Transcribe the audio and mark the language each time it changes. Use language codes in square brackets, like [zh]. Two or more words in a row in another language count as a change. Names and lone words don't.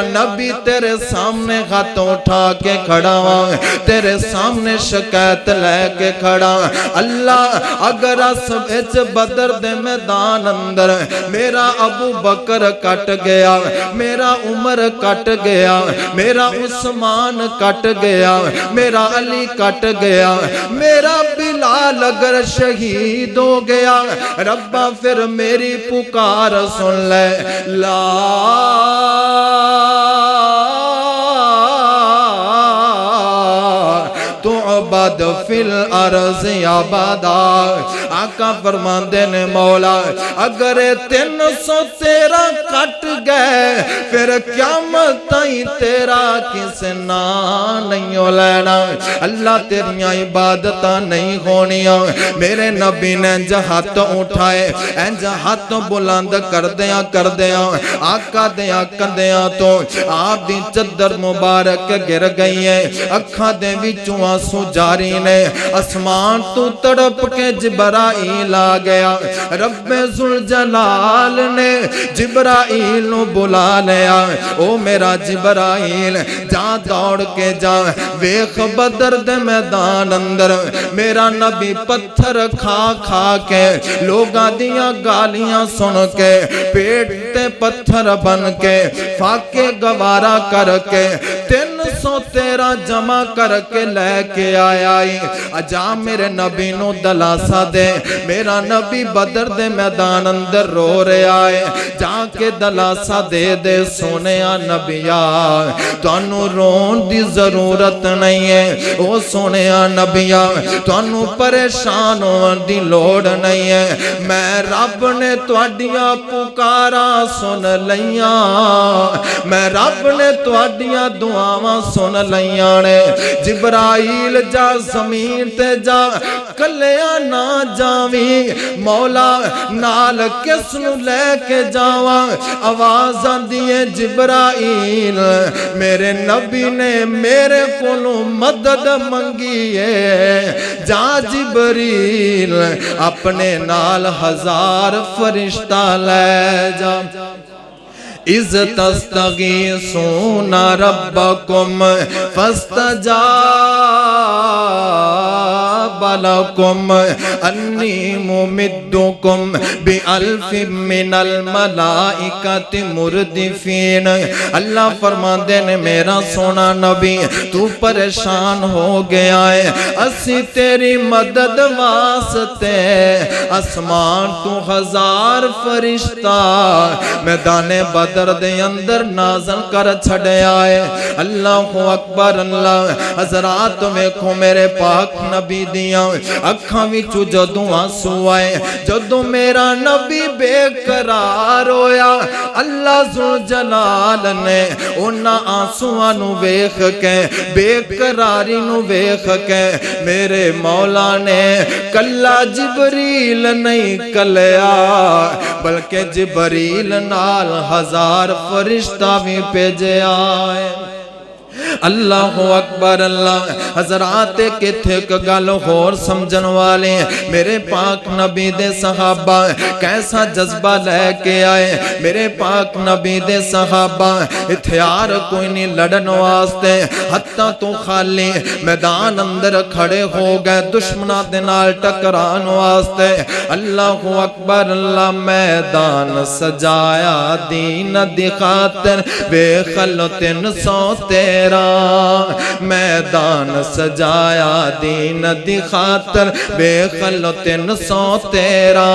[pa] نبی تیرے سامنے ہاتھ اٹھا کے کھڑا ہوں تیرے سامنے شکایت لے کے کھڑا اللہ اگر اس بدر دے میدان اندر میرا ابو بکر کٹ گیا میرا عمر کٹ گیا میرا عثمان کٹ گیا میرا علی کٹ گیا میرا بلال اگر شہید ہو گیا ربا پھر میری پکار سن لے لا [ar] تعبد فی الارض عبادا [pa] آقا فرماندے نے مولا اگر 313 کٹ گئے پھر قیامت تائیں تیرا کسے نام نہیں لینا اللہ تیریاں عبادتاں نہیں ہونیاں میرے نبی نے ہاتھ اٹھائے ہاتھ بلند کر دیاں آقا دیاں کندیاں تو آپ دی چادر مبارک گر گئی ہے اکھاں دے وچوں آنسو جاری نے اسمان تو تڑپ کے جبرائیل آ گیا رب ذوالجلال نے جبرائیل نو بلا لیا او میرا جبرائیل جا دوڑ کے جا ویخ بدر دے میدان اندر میرا نبی پتھر کھا کھا کے لوگاں دیاں گالیاں سن کے پیٹ تے پتھر بن کے فاقے گوارا کر کے 313 جمع کر کے لے کے آیا اجا میرے نبی نو دلاسا دے میرا نبی بدر دے میدان اندر رو رہا ہے جا کے دلاسا دے دے سونیا نبیا تانوں رون دی ضرورت نہیں ہے او سونیا نبیا تانوں پریشان ہون دی لوڑ نہیں ہے میں رب نے تواڈیاں پکاراں سن لیاں میں رب نے تواڈیاں دعاواں سن لیاں نے جبرائیل جا زمین تے جا کلیاں نہ جاویں مولا نال کس نو لے کے جاواں آواز آندی ہے جبرائیل میرے نبی نے میرے کولوں مدد منگی ہے جا جبریل اپنے نال 1000 فرشتہ لے جا [ar] اِذْ تَسْتَغِیثُونَ رَبَّکُمْ فَاسْتَجَابَ لَکُمْ أَنِّی مُمِدُّکُمْ بِأَلْفٍ مِّنَ الْمَلَائِکَةِ مُرْدِفِینَ [pa] اللہ فرماندے نے میرا سونا نبی تو پریشان ہو گیا ہے اسی تیری مدد واسطے اسمان تو 1000 فرشتہ میدان بدر دے اندر نازل کر چھڑے آئے [ar] اللہ اکبر اللہ [pa] حضرات ویکھو میرے پاک نبی دیاں اکھاں وچوں جدوں آنسو آئے جدوں میرا نبی بے قرار ہویا اللہ ذوالجلال نے انہاں آنسواں نو ویکھ کے بے قراری نو ویکھ کے میرے مولا نے کلا جبریل نہیں کلیا بلکہ جبریل نال 1000 فرشتہ بھی بھیجے آئے [ar] اللہ اکبر اللہ۔ [pa] حضرات کتھے ایک گل ہور سمجھن والے میرے پاک نبی دے صحابہ کیسا جذبہ لے کے آئے۔ میرے پاک نبی دے صحابہ ہتھیار کوئی نہیں لڑن واسطے، حتیٰ تو خالی میدان اندر کھڑے ہو گئے دشمناں دے نال ٹکران واسطے۔ [ar] اللہ اکبر اللہ۔ [pa] میدان سجایا دین دی خاطر ویکھ لو 300 تیرا، میدان سجایا دین دی خاطر ویکھ لو 300 تیرا۔